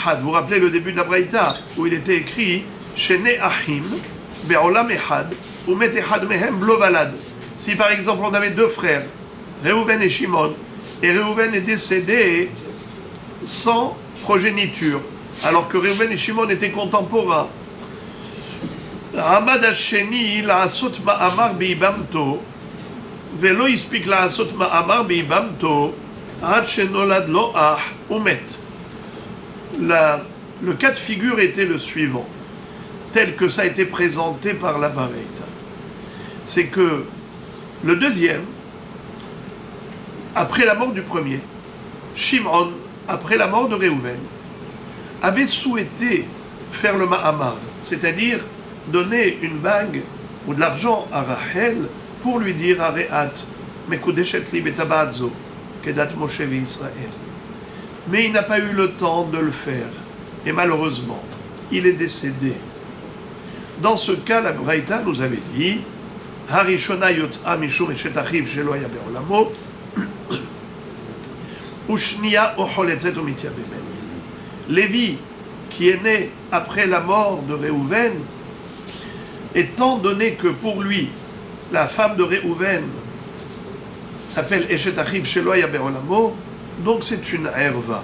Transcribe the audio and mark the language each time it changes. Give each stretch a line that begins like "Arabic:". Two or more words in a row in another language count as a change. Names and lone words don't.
French: Vous vous rappelez le début de la Braïta où il était écrit
Hebrew: שני אחים בעולם אחד ומת אחד מהם בלא ולד.
French: Si par exemple on avait deux frères, Réhouven et Shimon, et Réhouven est décédé sans progéniture, alors que Réhouven et Shimon étaient contemporains,
Hebrew: עמד השני לעשות מאמר ביבמתו ולא הספיק לעשות מאמר ביבמתו עד שנולד לו אח ומת.
French: Le cas de figure était le suivant, tel que ça a été présenté par la Baraïta. C'est que le deuxième, après la mort du premier, Shimon, après la mort de Réhouven, avait souhaité faire le ma'amar, c'est-à-dire donner une bague ou de l'argent à Rachel pour lui dire
Hebrew: הרי את, מקודשת לי בטבעת זו, כדת משה ישראל.
French: mais il n'a pas eu le temps de le faire. Et malheureusement, il est décédé. Dans ce cas, la Braïta nous avait dit
Hebrew: הראשונה יוצאה משום אשת אחיו שלא היה בעולמו והשנייה חולצת ומתייבמת במת.
French: Lévi, qui est né après la mort de Réhouven, étant donné que pour lui, la femme de Réhouven s'appelle
Hebrew: אשת אחיו שלא היה בעולמו,
French: donc c'est une herva.